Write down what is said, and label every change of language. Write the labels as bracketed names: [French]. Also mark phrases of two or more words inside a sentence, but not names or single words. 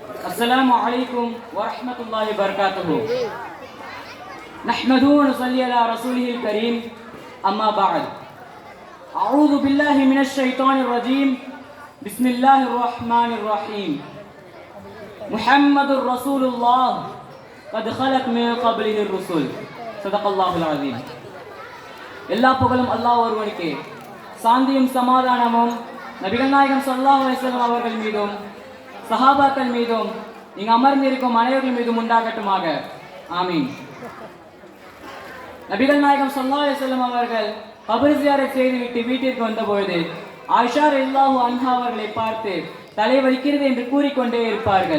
[Arabic] السلام عليكم ورحمة الله وبركاته. نحمده ونصلي على رسوله الكريم. أما بعد. أعوذ بالله من الشيطان الرجيم. بسم الله الرحمن الرحيم. محمد رسول الله قد خلق من قبله الرسل. صدق الله العظيم. [Tamil] எல்லா புகழும் அல்லாஹ் ஒருவனுக்கே, சாந்தியும் சமாதானமும் நபிகள் நாயகம் [Arabic] صلى الله عليه وسلم [Tamil] அவர்கள் மீதும் சஹாபாக்கள் மீதும் இங்கு அமர்ந்திருக்கும் அனைவர்கள் மீதும் உண்டாகட்டுமாக. ஆமீன். நபிகள் நாயகம் [Arabic] صلى الله عليه وسلم [Tamil] அவர்கள் கபர் ஜியாரத் செய்துவிட்டு வீட்டிற்கு வந்தபொழுது ஆயிஷா [Arabic] رضي الله عنها [Tamil] அவர்களை பார்த்து தலை வலிக்கிறது என்று கூறிக்கொண்டே இருப்பார்கள்.